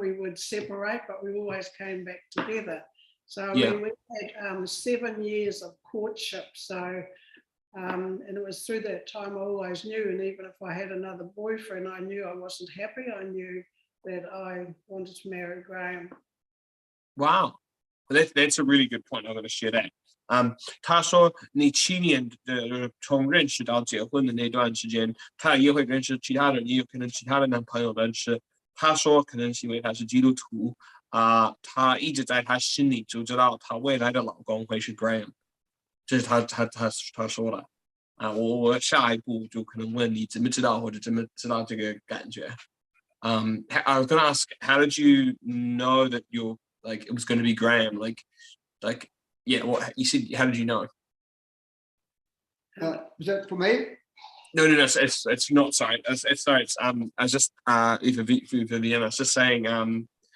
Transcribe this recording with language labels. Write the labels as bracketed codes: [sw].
[en] We would separate, but we always came back together. So we had 7 years of courtship. So and it was through that time I always knew, and even if I had another boyfriend, I knew I wasn't happy. I knew that I wanted to marry Graham. Wow, that's a really good point. I'm going to share that. [zh] 他说你7年的从认识到结婚的那段时间，他也会认识其他人，也有可能其他的男朋友，但是他说可能是因为他是基督徒他一直在他心里就知道他未来的老公会是 Graham。这是他说的我下一步就可能问你怎么知道或者怎么知道这个感觉。 [en] I was going to ask, how did you know that it was going to be Graham? What you said? How did you know? Is that for me? No. It's not. Sorry. It's sorry. It's I was just Vivian. I was just saying.